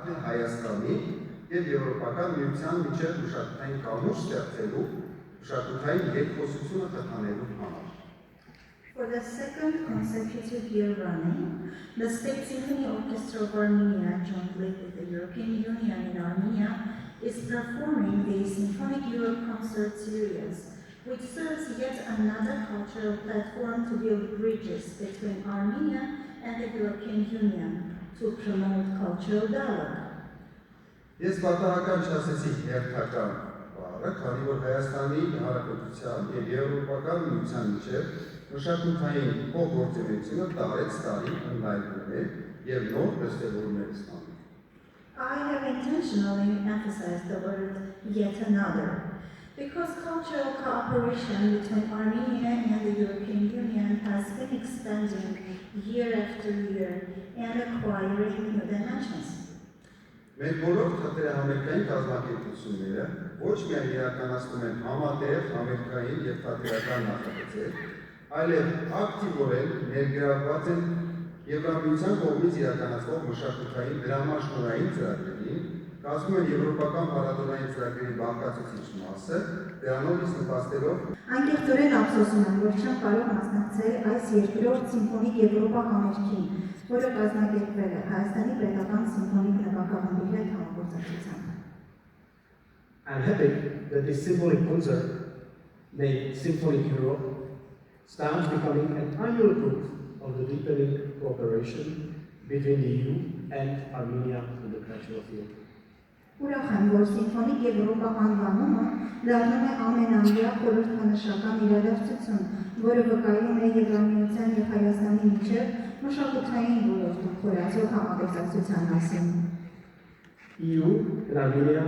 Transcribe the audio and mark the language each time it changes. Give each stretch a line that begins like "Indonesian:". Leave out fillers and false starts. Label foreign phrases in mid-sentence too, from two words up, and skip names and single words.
Armenian: է Հայաստանի և Եվրոպական միության միջև մշակութային կամուրջ ստեղծելու, մշակութային երկխոսությունը խթանելու համար։
English: For the second consecutive year running, the State Symphony Orchestra of Armenia, jointly with the European Union in Armenia, is performing the Symphonic Europe concert series, which serves yet another cultural platform to build bridges between Armenia and the European Union to promote cultural dialogue.
Armenian: Ես պատահական չասեցի հերթական բառը, քանի որ Հայաստանի Հանրապետության և Եվրոպական միության միջև մշակութային փոխգործունեությունը տարեցտարի ընդլայնվում է և նոր դրսևորումներ ստանում։
English: I have intentionally emphasized the word yet another, because cultural cooperation between Armenia and the European Union has been expanding year after year and acquiring new dimensions.
Armenian: Մեր բոլոր թատերահամերգային կազմակերպությունները ոչ միայն իրականացնում են համատեղ համերգային և թատերական նախագծեր, այլև ակտիվորեն ներգրավված են Եվրամիության կողմից իրականացվող մշակութային դրամաշնորհային ծրագրերին, կազմում են եվրոպական փառատոնային ծրագրերի բաղկացուցիչ մասը, դրանով իսկ նպաստելով Անկեղծորեն ափսոսում եմ, որ չեմ կարող մասնակցել այս երկրորդ սիմֆոնիկ Եվրոպա համերգին, որը կազմակերպվել է Հայաստանի պետական սիմֆոնիկ նվագախմբի հետ համագործակցությամբ։
English: I'm happy that this symphonic concert, named Symphonic Europe, stands becoming an annual proof of the deepening cooperation between the EU and Armenia in the cultural field.
Armenian: Ուրախ եմ, որ Սիմֆոնիկ Եվրոպա անվանումը դառնում է ամենամյա խորհրդանշական իրադարձություն, որը վկայում է Եվրամիության և Հայաստանի միջև մշակութային ոլորտում խորացող համագործակցության մասին։
English: EU and Armenia